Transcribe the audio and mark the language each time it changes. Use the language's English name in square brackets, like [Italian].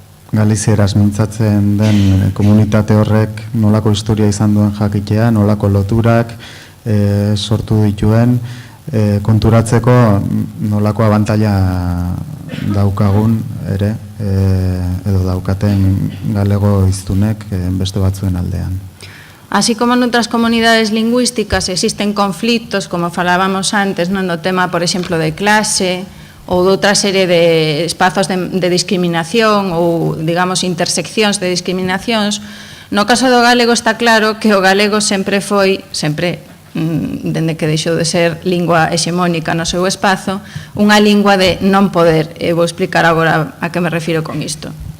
[Basque] Galizieraz mintzatzen den komunitate horrek nolako historia izan duen jakitea, nolako loturak sortu dituen, konturatzeko nolako abantaila daukagun ere, edo daukaten galego hiztunek beste batzuen aldean. [Spanish] Así como en otras comunidades lingüísticas existen conflictos, [Galician] como falábamos antes, no tema, por exemplo, de clase ou de outra serie de espazos de discriminación ou, digamos, interseccións de discriminacións, no caso do galego está claro que o galego sempre foi, dende que deixou de ser lingua hexemónica no seu espazo, unha lingua de non poder. E vou explicar agora a que me refiro con isto.